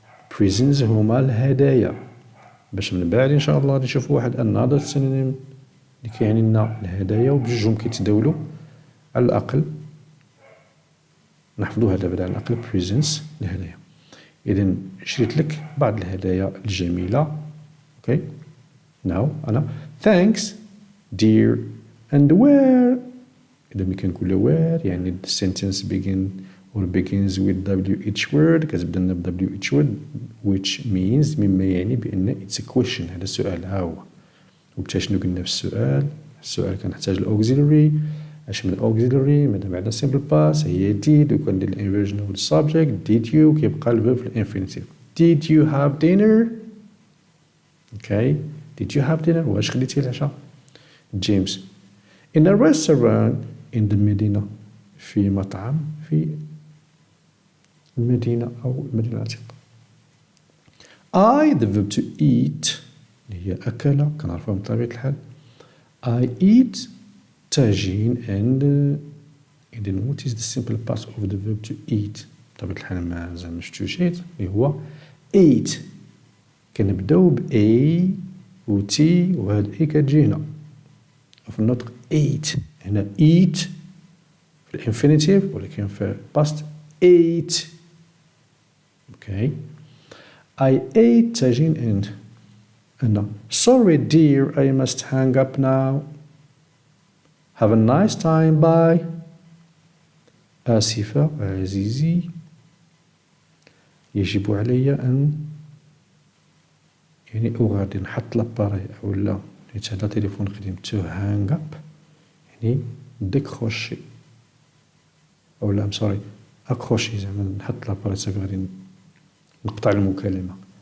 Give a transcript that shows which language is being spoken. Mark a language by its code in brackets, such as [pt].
[ar] presents هما الهدايا. باش من بعد ان شاء الله غادي نشوفوا واحد another synonym اللي كيعني لنا الهدايا وبجوجهم كيتداولوا على الاقل نحفظوها دابا على الاقل presents الهدايا. اذا شريت لك بعض الهدايا الجميله. [en] Okay now انا thanks dear and where. [ar] اذا ملي كنقولوا where يعني [en] the sentence begins with WH word [ar] كتبدا لنا ب WH word which means مما يعني بأن [en] it's a question. [ar] هذا السؤال ها هو. وبالتالي شنو قلنا في السؤال كنحتاج الauxiliary. اش من auxiliary مادام عندنا simple past هي did وكندير الانفيرجن هو السبجect did you كيبقى الفيرب في الانفينيتيف. [en] did you have dinner. okay did you have dinner [ar] واش خديتي العشاء. [en] James in a restaurant in the Medina [ar] في مطعم في المدينة أو المدينة العتيقة. the verb to eat اللي هي أكل كنعرفوها بطبيعة الحال. [en] I eat تاجين and then what is the simple past of the verb to eat. [ar] بطبيعة الحال مازال مشفتوش اللي هو eat. كنبداو ب A و T وهاد A كتجي هنا في النطق eat. هنا eat في الانفينيتيف ولكن في past ate. [en] Okay. I ate تاجين and sorry dear I must hang up now. Have a nice time. Bye. [ar] آسفة عزيزي، يجب علي أن يعني أغادر، نحط لاباري أولا حيت هذا تليفون قديم تو هانغ اب يعني ديكروشي أولا ام سوري أكروشي زعما نحط لاباري صافي غادي نقطع المكالمة.